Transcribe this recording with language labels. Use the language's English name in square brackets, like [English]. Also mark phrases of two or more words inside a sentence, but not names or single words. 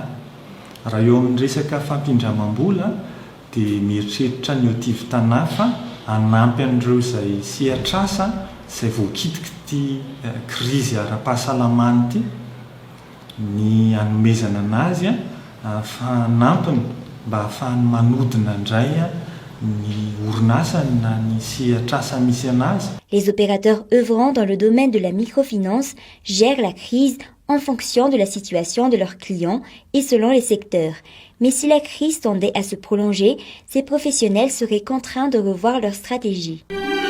[Malagasy] Raha eo amin'ny resaka fampindramam-bola dia mieritreritra ny Tiftanat fa hanampy an'ireo izay sehatr'asa izay voakitika ity krizy ara-pahasalamana ity ny hanomezana anazy fanampiny mba ahafahany manodina indray ny orinasa na ny sehatr'asa misy anazy. [French] Les opérateurs œuvrant dans le domaine de la microfinance gèrent la crise en fonction de la situation de leurs clients et selon les secteurs. Mais si la crise tendait à se prolonger, ces professionnels seraient contraints de revoir leur stratégie.